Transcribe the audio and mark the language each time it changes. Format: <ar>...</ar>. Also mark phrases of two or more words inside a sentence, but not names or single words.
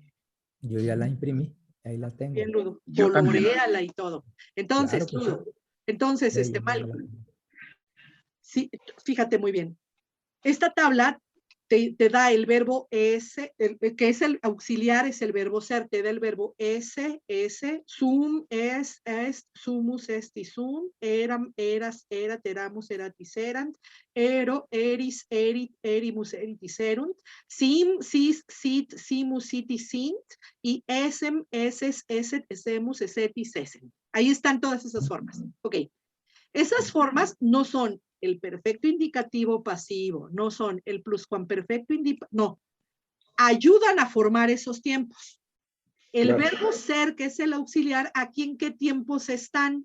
<es>Yo ya la imprimí, ahí la tengo. Bien, Ludo, coloréala y todo. Entonces, claro, Ludo, entonces, sí, fíjate muy bien. Esta tabla te da el verbo ese, que es el auxiliar, es el verbo ser, te da el verbo ese,</es> <la>sum, est, sumus, esti, sum, eram, eras, erat, eramus, eratis, erant, ero, eris, erit, erimus, eritis, erunt, sim, sis, sit, simus, sitis, sint, y esem, eses, eset, esemus, esetis, esem.</la> <es>Ahí están todas esas formas. Ok. Esas formas no son el perfecto indicativo pasivo, no son el pluscuamperfecto indicativo, no. Ayudan a formar esos tiempos. El verbo ser, que es el auxiliar, ¿aquí en qué tiempos están?</es>